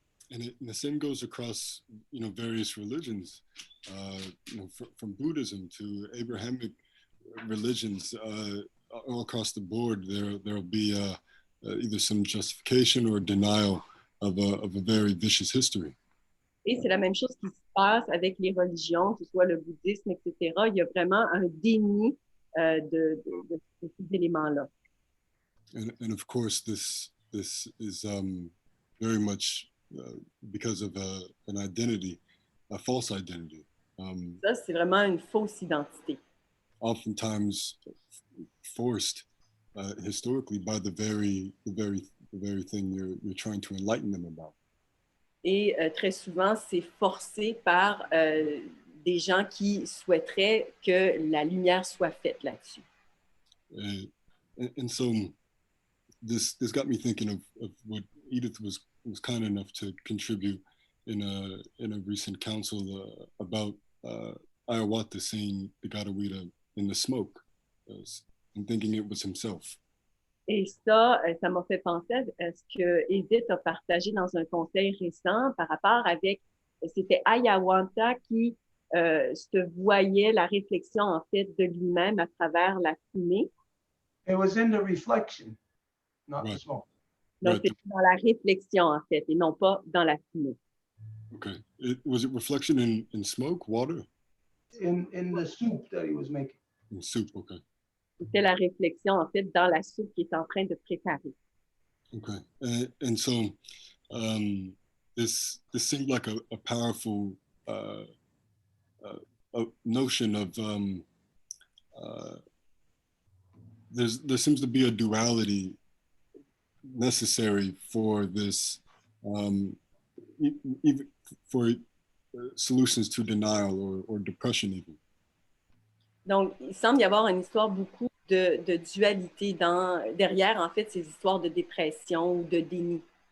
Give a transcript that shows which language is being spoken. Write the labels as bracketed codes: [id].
[en] And the same goes across, you know, various religions, you know, from Buddhism to Abrahamic religions, all across the board, there'll be either some justification or denial of a very vicious history. [fr] Et c'est la même chose qui se passe avec les religions, que ce soit le bouddhisme, etc. Il y a vraiment un déni de ces éléments-là. [en] And of course, this is very much because of an identity, a false identity. [fr] Ça, c'est vraiment une fausse identité. [en] Oftentimes forced historically by the very thing you're trying to enlighten them about. [fr] Et très souvent, c'est forcé par des gens qui souhaiteraient que la lumière soit faite là-dessus. [en] And so this got me thinking of what Edith was kind enough to contribute in a recent council about Hiawatha seeing the Gadawita in the smoke and thinking it was himself. [fr] Et ça m'a fait penser à ce que Edith a partagé dans un conseil récent par rapport avec, c'était Hiawatha qui se voyait la réflexion en fait de lui-même à travers la fumée. [en] It was in the reflection, not the Right. smoke. [fr] Donc, [en] Right. [fr] c'est dans la réflexion en fait et non pas dans la fumée. [en] Okay. Was it reflection in smoke, water? In the soup that he was making. In soup, okay. [fr] C'était la réflexion en fait dans la soupe qu'il est en train de préparer. [en] Okay. And so this seemed like a powerful a notion of there seems to be a duality necessary for this even for solutions to denial or depression even. [fr] Donc, il semble y avoir une histoire beaucoup de dualité derrière, en fait, ces histoires de dépression ou de déni.